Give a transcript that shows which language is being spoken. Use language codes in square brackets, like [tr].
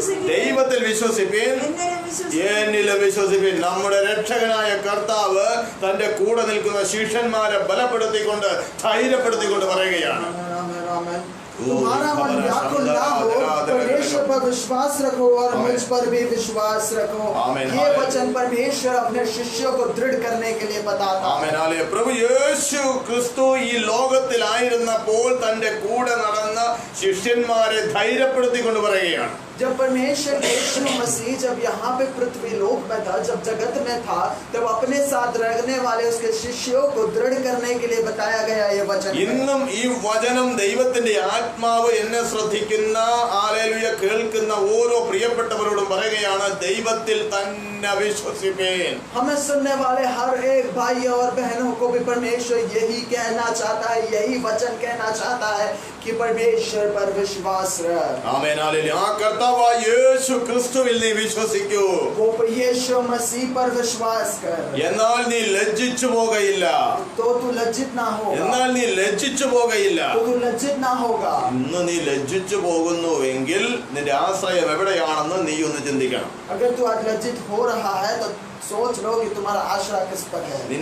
[ml] ദൈവത്തിൽ വിശ്വസിപ്പീൻ, എന്നിലും വിശ്വസിപ്പീൻ. നമ്മുടെ രക്ഷകനായ കർത്താവ് തന്റെ കൂടെ നിൽക്കുന്ന ശിഷ്യന്മാരെ ബലപ്പെടുത്തിക്കൊണ്ട് ധൈര്യപ്പെടുത്തിക്കൊണ്ട് പറയുകയാണ്, [hi] तुम्हारा मन व्याकुल ना हो, परमेश्वर पर विश्वास रखो और मुझ पर भी विश्वास रखो. ये वचन परमेश्वर अपने शिष्यों को दृढ़ करने के लिए बताता है. [ml] Amen hallelujah. പ്രഭു യേശു ക്രിസ്തു ഈ ലോകത്തിലായിരുന്നപ്പോൾ തന്റെ കൂടെ നടന്ന ശിഷ്യന്മാരെ ധൈര്യപ്പെടുത്തിക്കൊണ്ട് പറയുകയാണ്, [hi] जब परमेश्वर यीशु मसीह जब यहाँ पे पृथ्वी लोक में था, जब जगत में था, तब अपने साथ रहने वाले उसके शिष्यों को दृढ़ करने के लिए बताया गया ये वचन. [ml] ഇന്നും ഈ വചനം ദൈവത്തിന്റെ ആത്മാവ് എന്നെ ശ്രദ്ധിക്കുന്ന ഹല്ലേലൂയ കേൾക്കുന്ന ഓരോ പ്രിയപ്പെട്ടവരോടും പറയുകയാണ്, ദൈവത്തിൽ തന്നെ വിശ്വസിപ്പീൻ. [hi] हमें सुनने वाले हर एक भाई और बहनों को भी परमेश्वर यही कहना चाहता है, यही वचन कहना चाहता है कि परमेश्वर पर विश्वास रख. [ml] Amen hallelujah. ആ കർത്താവായ യേശു ക്രിസ്തുവിൽ നീ വിശ്വസിക്കൂ. [hi] वो यीशु मसीह पर विश्वास कर, [ml] എന്നാൽ നീ ലജ്ജിച്ചു പോകയില്ല. [hi] तो तू लज्जित ना होगा. [ml] എന്നാൽ നീ ലജ്ജിച്ചു പോകയില്ല. [hi] तो तू लज्जित ना होगा. [ml] ഇന്ന് നീ ലജ്ജിച്ചു പോകുന്നുവെങ്കിൽ നിന്റെ ആശ്രയം എവിടെയാണെന്ന് നീ ഒന്ന് ചിന്തിക്കണം. [hi] अगर तू आज लज्जित हो रहा है तो सोच लो कि तुम्हारा आश्रय किस पर है.